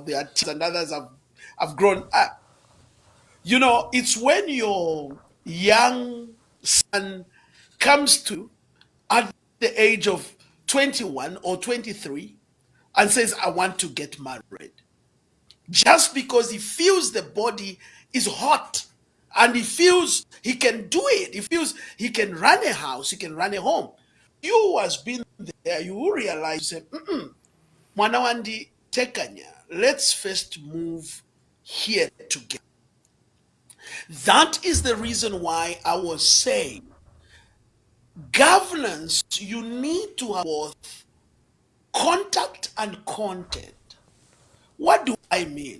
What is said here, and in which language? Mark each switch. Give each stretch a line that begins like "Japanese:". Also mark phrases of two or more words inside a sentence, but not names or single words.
English: They are teens and others have grown up. You know, it's when your young son comes to at the age of 21 or 23 and says, I want to get married. Just because he feels the body is hot and he feels he can do it. He feels he can run a house, he can run a home. You who has been there, you will realize,
Bemba: Mwana wandi tekanya,
English: let's first move here together. That is the reason why I was saying governance, you need to have both contact and content. What do I mean?